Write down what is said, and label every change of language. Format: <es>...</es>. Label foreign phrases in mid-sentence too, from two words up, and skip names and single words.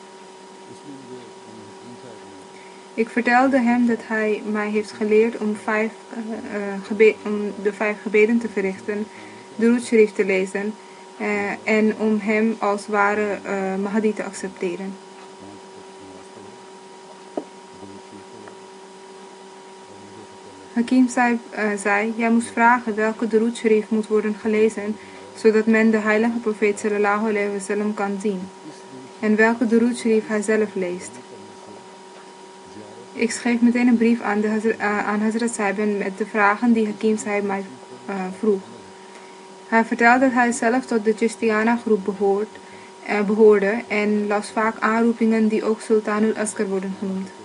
<nl>Ik vertelde hem dat hij mij heeft geleerd om de 5 gebeden te verrichten, Durood Sharif te lezen en om hem als ware Mahdi te accepteren. Hakim zei: jij moest vragen welke Durood Sharif moet worden gelezen, zodat men de heilige profeet</nl> <ar>صلى الله عليه وسلم</ar> <nl>kan zien, en welke Durood Sharif hij zelf leest. Ik schreef meteen een brief aan Hazrat Sahib met de vragen die Hakim Sahib mij vroeg. Hij vertelt dat hij zelf tot de Chistiyana groep behoorde en las vaak aanroepingen die ook Sultanul Askar worden genoemd.</nl>